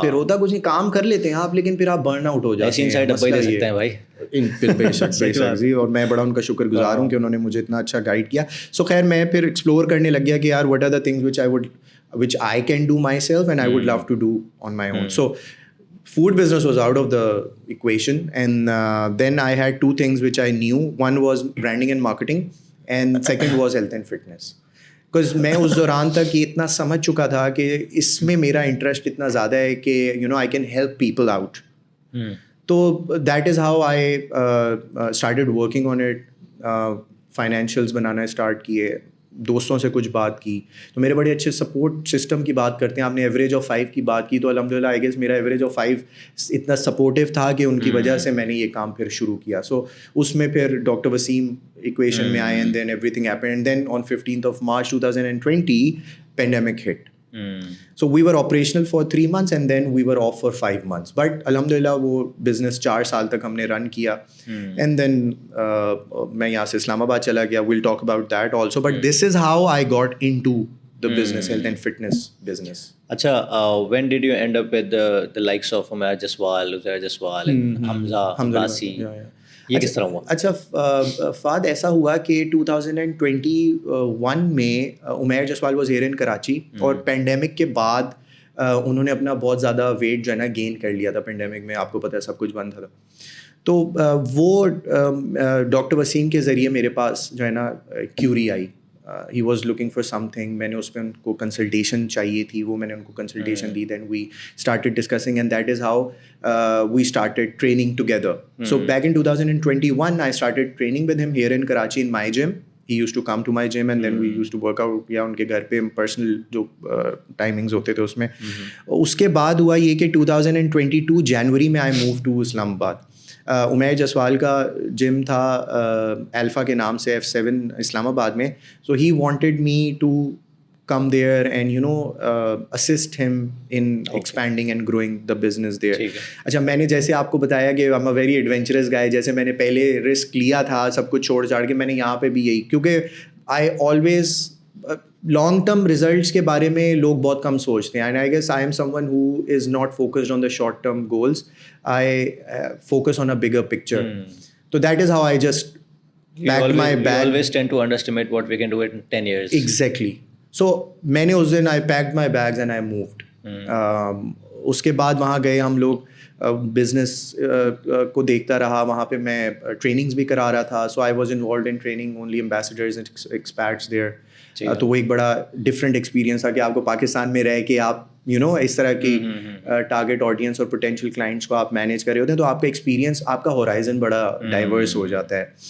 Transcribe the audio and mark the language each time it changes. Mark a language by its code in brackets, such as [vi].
[ur] پھر ہوتا کچھ نہیں, کام کر لیتے ہیں آپ لیکن پھر آپ برن آؤٹ ہو جاتے ہیں. ایسی انسائٹ اب دے سکتے ہیں بھائی. بے شک جی, اور میں بڑا ان کا شکر گزار ہوں کہ انہوں نے مجھے اتنا اچھا گائڈ کیا. سو خیر میں پھر ایکسپلور کرنے لگ گیا کہ یار [en] What are the things which I can do myself and I would love to do on my own. So food business was out of the equation, and then I had two things which I knew. One was branding and marketing, and second was health and fitness. [ur] Because میں اس دوران تک یہ اتنا سمجھ چکا تھا کہ اس میں میرا انٹرسٹ اتنا زیادہ ہے کہ [en] I can help people out. تو that is how I started working on it. [ur] Financials banana start کیے, دوستوں سے کچھ بات کی, تو میرے بڑے اچھے سپورٹ سسٹم کی بات کرتے ہیں. آپ نے ایوریج آف 5 کی بات کی, تو الحمدللہ آئی گیس میرا ایوریج آف 5 اتنا سپورٹیو تھا کہ ان کی وجہ سے میں نے یہ کام پھر شروع کیا. سو اس میں پھر ڈاکٹر وسیم ایکویشن میں آئے, [en] And then everything happen, and then on 15th of March 2020 pandemic hit. So we were operational for 3 months and then we were off for 5 months. [ur] But alhamdulillah وہ business 4 سال تک ہم نے رن کیا. And then میں یہاں سے اسلام آباد چلا گیا. [en] We'll talk about that also. But this is how I got into the business, health and fitness business. اچھا, when did you end up with the likes of Umair Jaswal, Uzair Jaswal, Hamza Abbasi? [ur] یہ کس طرح ہوا؟ اچھا فہد, ایسا ہوا کہ 2021 میں Umair Jaswal was here in Karachi, اور پینڈیمک کے بعد انہوں نے اپنا بہت زیادہ ویٹ جو ہے نا گین کر لیا تھا. پینڈیمک میں آپ کو پتہ ہے سب کچھ بند تھا, تو وہ ڈاکٹر وسیم کے ذریعے میرے پاس جو ہے نا Curie I. [en] He was looking for something. [ur] میں نے اس پہ ان کو کنسلٹیشن چاہیے تھی, وہ میں نے ان کو consultation the. [en] Then we started discussing and that is how we started training together. So back in 2021 I started training with him here in Karachi in my gym. He used to come to my gym and then we used to work out, [ur] یا ان کے گھر پہ personal جو timings ہوتے تھے اس میں. اس کے بعد ہوا یہ کہ 2022 جنوری میں آئی موو ٹو اسلام آباد. عمیر جسوال کا جم تھا الفا کے نام سے, F7 اسلام آباد میں. [en] So he wanted me to come there and assist him in expanding and growing the business there. [ur] اچھا میں نے جیسے آپ کو بتایا کہ [en] I'm a very adventurous guy, [ur] جیسے میں نے پہلے رسک لیا تھا سب کچھ چھوڑ چھاڑ کے, میں نے یہاں پہ بھی یہی, کیونکہ I always long term results کے بارے میں لوگ بہت کم سوچتے ہیں. [en] And I guess I am someone who is not focused on the short term goals. I focus on a bigger picture. تو that is how I just packed my bag. We always tend to underestimate what we can do in 10 years. Exactly. So میں نے اس دن I packed my bags and I moved. [ur] اس کے بعد وہاں گئے ہم لوگ, business کو دیکھتا رہا. وہاں پہ میں ٹریننگز بھی کرا رہا تھا. [en] So I was involved in training only ambassadors and expats there. [ur] تو وہ ایک بڑا ڈفرینٹ ایکسپیرینس تھا کہ آپ کو پاکستان میں رہ کے آپ اس طرح کی ٹارگیٹ آڈینس اور پوٹینشیل کلائنٹس کو آپ مینیج کر رہے ہوتے ہیں, تو آپ کا ایکسپیرینس, آپ کا ہورائزن بڑا ڈائیورس ہو جاتا ہے.